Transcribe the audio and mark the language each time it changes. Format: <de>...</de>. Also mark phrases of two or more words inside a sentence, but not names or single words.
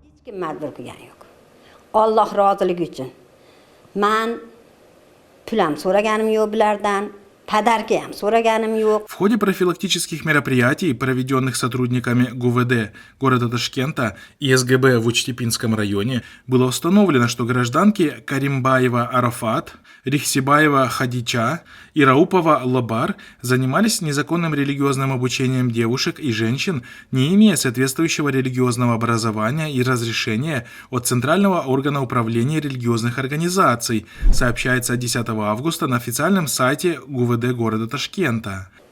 <uz>Majbur qilgani yo'q. Alloh roziligi uchun. Men pulam so'raganim yo'q bulardan.</uz> <ru>В ходе профилактических мероприятий, проведенных сотрудниками ГУВД города Ташкента и СГБ в Учтепинском районе, было установлено, что гражданки Каримбаева Арафат, Рихсибаева Хадича и Раупова Лабар занимались незаконным религиозным обучением девушек и женщин, не имея соответствующего религиозного образования и разрешения от Центрального органа управления религиозных организаций, сообщается 10 августа на официальном сайте ГУВД города Ташкента.</ru>